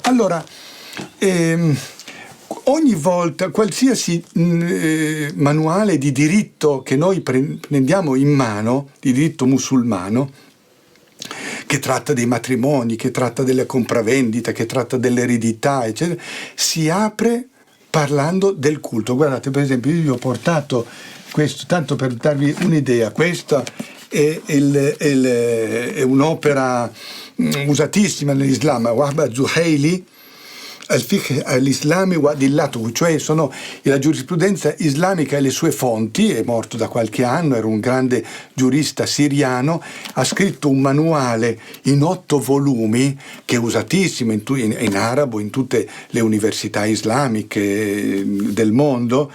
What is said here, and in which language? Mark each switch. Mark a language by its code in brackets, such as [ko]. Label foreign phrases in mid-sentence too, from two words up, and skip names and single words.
[it] Allora, ogni volta, qualsiasi manuale di diritto che noi prendiamo in mano, di diritto musulmano, che tratta dei matrimoni, che tratta della compravendita, che tratta dell'eredità, eccetera, si apre parlando del culto. Guardate, per esempio, io vi ho portato questo, tanto per darvi un'idea, questa è un'opera usatissima nell'Islam, Wahba Zuhaili, al-Fiqh al-Islami wa Adillatuhu, cioè sono la giurisprudenza islamica e le sue fonti. È morto da qualche anno, era un grande giurista siriano, ha scritto un manuale in 8 volumi che è usatissimo in arabo in tutte le università islamiche del mondo.